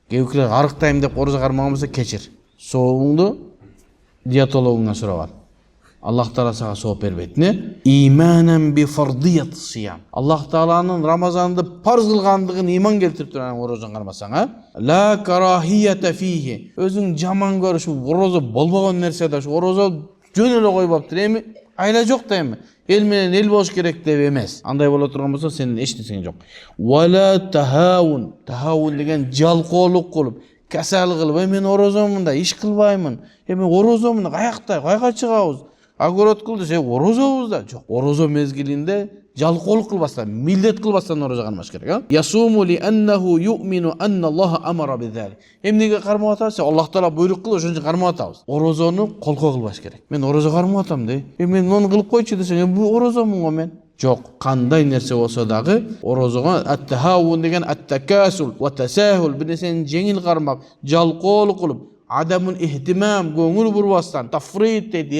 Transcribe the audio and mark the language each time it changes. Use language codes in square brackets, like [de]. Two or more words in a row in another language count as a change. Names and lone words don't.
[ky] Кээбекелер арыктайм деп орозо кармаган болсо кечир. Сообуңду диетологуңан сурап ал. Аллах Таала сага сооп бербейт. Не? [ar] إيمانا بفرضية الصيام. [ky] Аллах Тааланын Рамазанды парз кылгандыгын иман келтирип турган орозон кармасаң, [ar] لا كراهية فيه. [ky] Өзүң жаман көрүш, орозо болбогон нерсе да, орозо жөн эле койбоптур. Эми айла жок да эми. Эл менен эл болуш керек деп эмес. Андай боло турган болсо сенин эч нерсең жок. [ar] ولا تهاون. [ky] Тахаун деген жалкоолук кылып, касал кылып, мен орозомун да иш кылбаймын. Эми орозомун каякта, кайга чыгабыз? Огород кылды, орозобуз да. Жок, орозо мезгилинде жалкоолук кылбастан, милдет кылбастан орозо кармаш керек, [ar] يصوم لأنه يؤمن أن الله أمر بذلك. [ky] Эмнеге кармап атабыз? Аллах Таала буйрук кылды, ошон үчүн кармап атабыз. Орозону колко кылбаш керек. Мен орозо кармап атам де. Мен муну кылып койчу десең, бу орозомун го мен. Жок, кандай нерсе болсо дагы орозого ат-тахавун деген [ar] التكاسل والتساهل [ky] бир нерсени жеңил кармап, жалкоолук кылып, адамын ихтимам көңүл бурбастан тафрит деди.